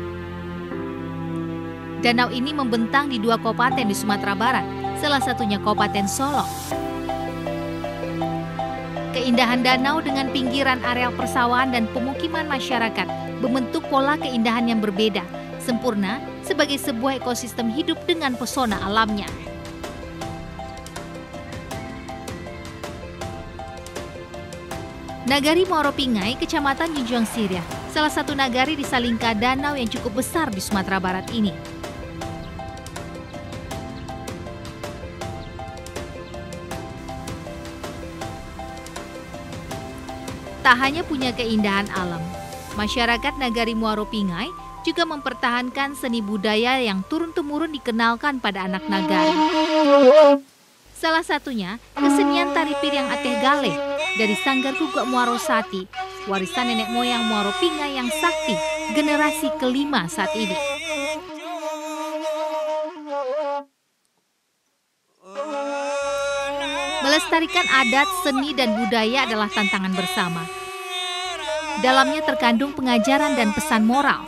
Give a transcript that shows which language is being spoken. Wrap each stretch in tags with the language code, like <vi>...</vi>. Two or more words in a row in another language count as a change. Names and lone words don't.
<id>Danau ini membentang di 2 kabupaten di Sumatera Barat, salah satunya Kabupaten Solok. Keindahan danau dengan pinggiran areal persawahan dan pemukiman masyarakat membentuk pola keindahan yang berbeda, sempurna sebagai sebuah ekosistem hidup dengan pesona alamnya. Nagari Muaro Pingai, Kecamatan Junjuang Siria, salah satu nagari di Salingka danau yang cukup besar di Sumatera Barat ini. Tak hanya punya keindahan alam, masyarakat Nagari Muaro Pingai juga mempertahankan seni budaya yang turun-temurun dikenalkan pada anak nagari. Salah satunya kesenian tari Piriang Ateh Galeh dari Sanggar Gugak Muaro Sati, warisan nenek moyang Muaro Pingai yang sakti, generasi kelima saat ini. Melestarikan adat, seni, dan budaya adalah tantangan bersama. Dalamnya terkandung pengajaran dan pesan moral.</id>